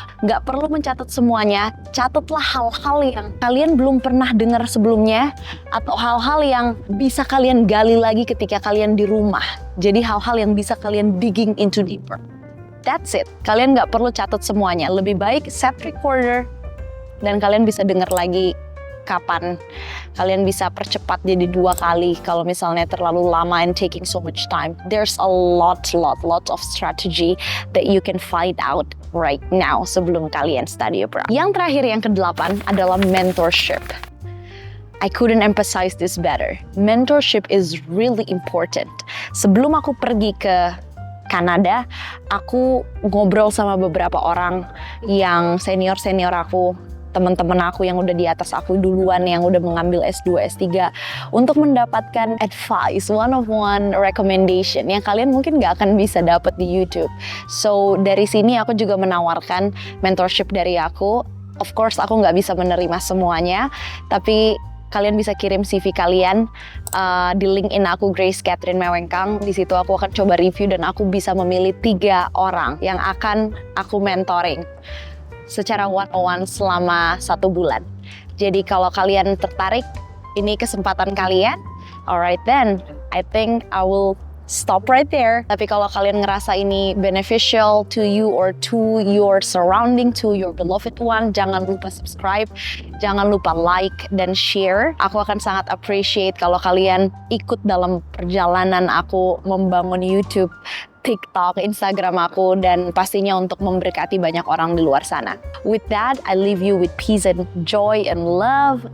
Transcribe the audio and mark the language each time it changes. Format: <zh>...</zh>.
<id>Nggak perlu mencatat semuanya, catatlah hal-hal yang kalian belum pernah dengar sebelumnya atau hal-hal yang bisa kalian gali lagi ketika kalian di rumah. Jadi hal-hal yang bisa kalian</id> <en>digging into deeper. That's it.</en> <id>Kalian nggak perlu catat semuanya. Lebih baik set recorder dan kalian bisa dengar lagi kapan. Kalian bisa percepat jadi 2 kali kalau misalnya terlalu lama</id> <en>and taking so much time. There's a lot of strategy that you can find out right now</en> <id>sebelum kalian study abroad. Yang terakhir, yang ke-8 adalah mentorship.</id> <en>I couldn't emphasize this better. Mentorship is really important.</en> <id>Sebelum aku pergi ke Kanada, aku ngobrol sama beberapa orang yang senior aku, teman-teman aku yang udah di atas aku duluan, yang udah mengambil S2, S3, untuk mendapatkan</id> <en>advice, one-on-one recommendation</en> <id>yang kalian mungkin gak akan bisa dapat di YouTube. So dari sini aku juga menawarkan mentorship dari aku.</id> <en>Of course</en> <id>aku gak bisa menerima semuanya, tapi kalian bisa kirim CV kalian di LinkedIn aku, Grace Catherine Mewengkang. Di situ aku akan coba review dan aku bisa memilih 3 orang yang akan aku mentoring secara one-on-one selama 1 bulan. Jadi kalau kalian tertarik, ini kesempatan kalian.</id> <en>Alright then, I think I will stop right there.</en> <id>Tapi kalau kalian ngerasa ini</id> <en>beneficial to you or to your surrounding, to your beloved one,</en> <id>jangan lupa subscribe, jangan lupa like dan share. Aku akan sangat appreciate kalau kalian ikut dalam perjalanan aku membangun YouTube, TikTok, Instagram aku, dan pastinya untuk memberkati banyak orang di luar sana.</id> <en>With that, I leave you with peace and joy and love.</en>